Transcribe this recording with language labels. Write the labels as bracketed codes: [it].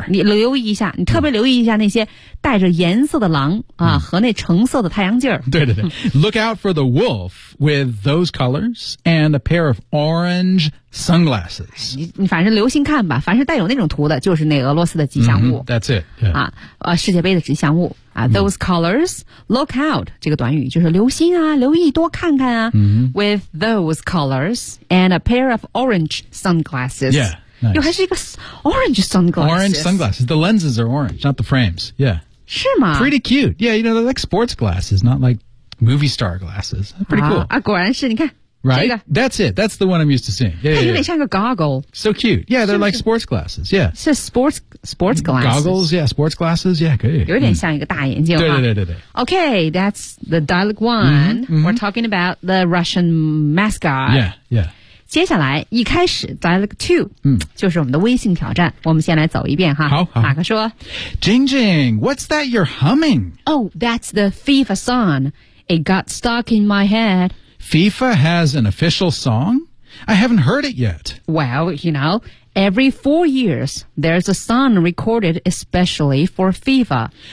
[zh] 你留意一下你特别留意一下那些带着颜色的狼、嗯、啊和那橙色的太阳镜 [en] 对对对Look out for the wolf with those colors and a pair of orange sunglasses [zh] 你反正留心看吧凡是带有那种图的就是那俄罗斯的吉祥物、 [en] mm-hmm, That's it、yeah. [zh] 啊、世界杯的吉祥物、啊 mm-hmm. [en] Those colors Look out [zh] 这个短语就是留心啊留意多看看啊、 [en] mm-hmm. With those colors and a pair of orange sunglasses Yeah、nice. [zh] 又还是一个 orange sunglasses [en] Orange sunglasses The lenses are orange not the frames Yeah [zh] 是吗 [en] Pretty cute Yeah you know they're like sports glasses not like movie star glasses Pretty cool [zh] 啊果然是你看 [en] Right?、 [zh] 这个、 [en] That's it. That's the one I'm used to seeing. Yeah, [zh] 它有点像个 goggle. [en] So cute. Yeah, they're like sports glasses. Yeah. 是 sports glasses. Goggles, yeah, sports glasses. Yeah, [zh] 可以。有点像一个大眼镜、嗯、对对对对对。 [en] Okay, that's the dialogue one. Mm-hmm, mm-hmm. We're talking about the Russian mascot. Yeah, yeah. [zh] 接下来一开始 Dialogue 2、嗯、就是我们的微信挑战我们先来走一遍哈好好马克说 [en] Jing Jing What's that you're humming? Oh, that's the FIFA song It got stuck in my head FIFA has an official song? I haven't heard it yet Well, you know Every 4 years There's a song recorded especially for FIFA